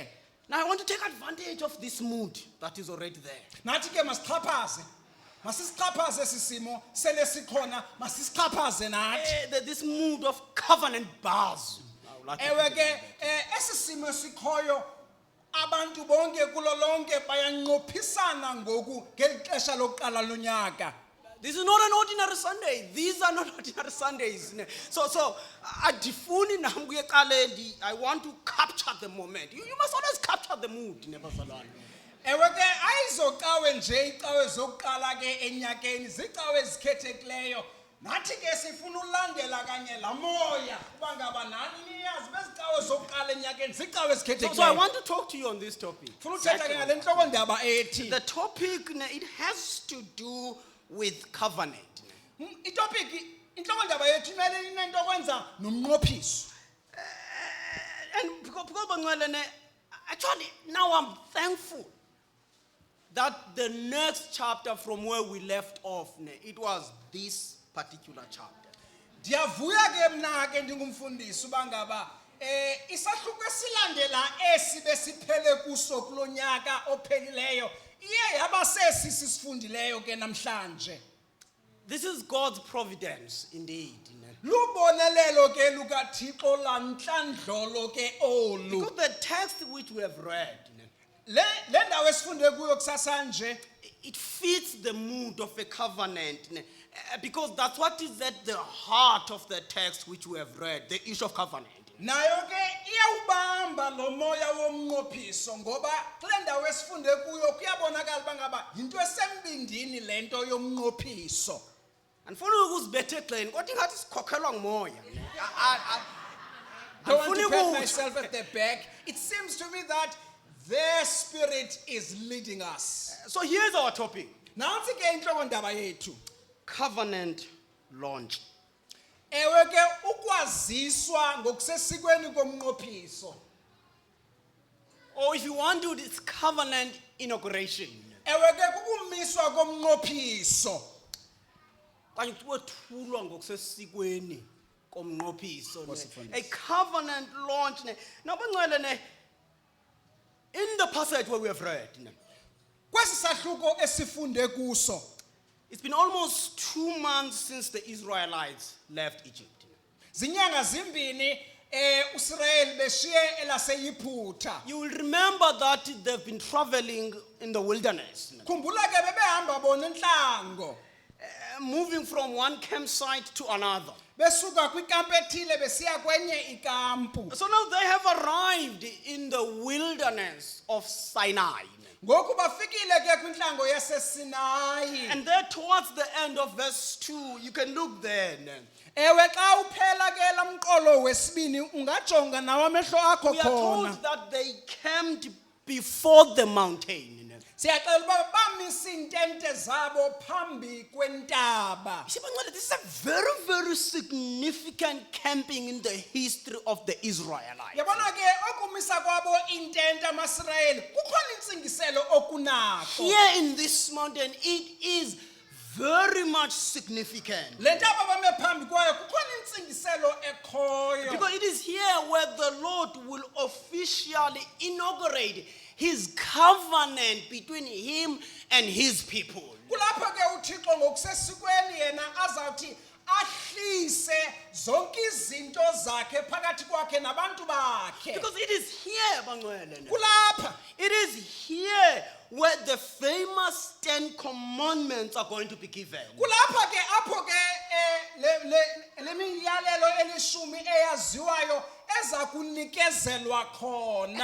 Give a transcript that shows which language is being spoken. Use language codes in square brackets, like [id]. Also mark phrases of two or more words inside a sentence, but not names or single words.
[en] Now, I want to take advantage of this mood that is already there. [xh] Nathi ke masichaphaze. Masisichaphaze sisimo sele sikhona masisichaphaze nathi. [en] This mood of covenant bars. [xh] Ewe ke esisimo sikhoyo abantu bonke kulo lonke bayanqophisana ngoku ngelixesha lokuqala lonyaka. [en] This is not an ordinary Sunday. These are not ordinary Sundays. So I want to capture the moment. You must always capture the mood. [xh] Ewe ke ayizocawe nje icawe zokuqala ke enyakeni zicawe ezikhethekileyo. Nathi ke sifuna ulandela kanye la moya kuba ngaba nani niyazi bezicawe zokuqala enyakeni zicawe ezikhethekileyo. [en] So I want to talk to you on this topic. [xh] Funa uthetha ke ngale nhloko ndaba ethi [en] The topic, it has to do with covenant. [xh] itopic inhloko ndaba yethu imele inento kwenza nomnqophiso. [en] And because actually now I'm thankful that the next chapter from where we left off, it was this particular chapter. [xh] Ndiyavuya ke mna ke ndingumfundisi uba ngaba isahluko esilandela esi besiphele kuso kulonyaka ophelileyo iye yaba sesi sisifundileyo ke namhlanje. [en] This is God's providence indeed. [xh] Lubonelelo ke lukaThixo lanhlandlolo ke olu. [en] Because the text which we have read, [xh] Le ndawo esifunde kuyo kusasa nje [en] it fits the mood of a covenant. Because that's what is at the heart of the text which we have read, the issue of covenant. [xh] nayo ke iyawubamba lo moya womnqophiso ngoba kule ndawo esifunde kuyo kuyabonakala bangaba into esembindini lento yomnqophiso. Andifuni ukuzibetha egxeni kodwa ingathi sikhokhelwa ngumoya. [en] Don't want to [xh] Andifuni [en] pat [xh] ukuthi- [en] myself at the back. It seems to me that their spirit is leading us. So here's our topic. [xh] Nansi ke inhloko ndaba yethu. [en] Covenant launch. [xh] Ewe ke ukwaziswa ngokusesikweni komnqophiso. [en] Or if you want to, it's covenant inauguration. [xh] Ewe ke kukumiswa komnqophiso. Kanye kuthulwa ngokusesikweni komnqophiso. Ngosifundisi. [en] A covenant launch. Now bangcwele in the passage where we have read, [xh] Kwesi sahluko esifunde kuso. [en] it's been almost 2 months since the Israelites left Egypt. [xh] Zinyanga zimbini uIsrael beshiye elaseyiphutha. [en] You will remember that they've been traveling in the wilderness, [xh] Khumbula ke bebehamba bona enhlango. [en] moving from one campsite to another. [xh] Besuka kwikampu ethile besiya kwenye ikampu. [en] So now they have arrived in the wilderness of Sinai. [xh] Ngoku bafikile ke kwinhlango yaseSinayi. [en] And there towards the end of verse 2, you can look there. [xh] Ewe xa uphela ke lamqolo wesibini ungajonga nawe amehlo akho [en] We are told [xh] khona. [en] that they camped before the mountain. [xh] Siyaxela uba bamisa iintente zabo phambi kwentaba. [en] You see, Bangcwele, this is a very, very significant camping in the history of the Israelites. [xh] Yabona ke okumisa kwabo intente amaSirayeli kukhona intsingiselo okunakho. [en] Here in this mountain, it is very much significant. [xh] Le ntaba bame phambi kwayo kukhona intsingiselo ekhoyo. [en] Because it is here where the Lord will officially inaugurate his covenant between him and his people. [xh] Kulapho ke uThixo ngokusesikweni yena azawuthi ahlise zonke izinto zakhe phakathi kwakhe nabantu bakhe. [en] Because it is here, [xh] Bangcwele, Kulapha [en] it is here where the famous 10 commandments are going to be given. [xh] kulapha ke apho ke le miyalelo elishumi eyaziwayo eza kunikezelwa khona.